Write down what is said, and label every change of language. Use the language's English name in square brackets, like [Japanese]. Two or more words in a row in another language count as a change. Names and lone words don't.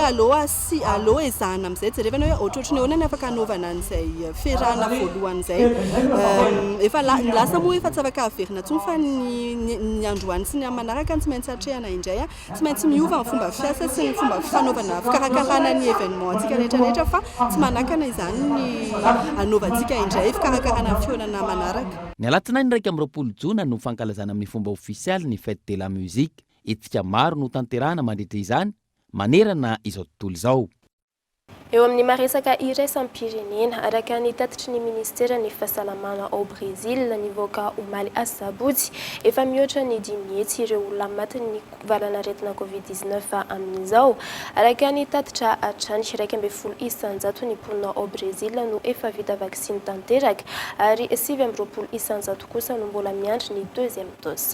[Malagasy] aloha ezahana amin'izay jerevana hoe ohatrohatrany ahoana ny afaka hanaovana an'izay fiarahana voalohany izay efa lasa moa efa tsy afaka averina intsony fa ny androany sy ny manaraka tsy maintsy hatrehana indray tsy maintsy miova ny fomba fiasa sy ny fomba fanaovana fikarakarana ny événement antsika rehetrarehetra fa tsy manakana izany ny anaovantsika indray fikarakarana ny fihaonana manaraka. Ny alatsinainy 20 Jona no fankalazana amin'ny fomba ofisialy ny [French] fête de la musique [Malagasy] etsika maro no tanterahana mandritra izany manerana izao tontolo izao. Eo amin'ny maresaka iraisam-pirenena araka ny tatitry ny ministera ny fahasalamana ao Brésil nivoaka omaly asabotsy efa mihoatra ny 10 hetsy ireo olona maty ny valanaretina Covid-19 amin'izao araka ny tatitra hatrany 1.10 isanjato ny mponina ao Brésil no efa vita vaksiny tanteraka ary 7.20 isanjato kosa no mbola miandry ny [French] deuxième dose.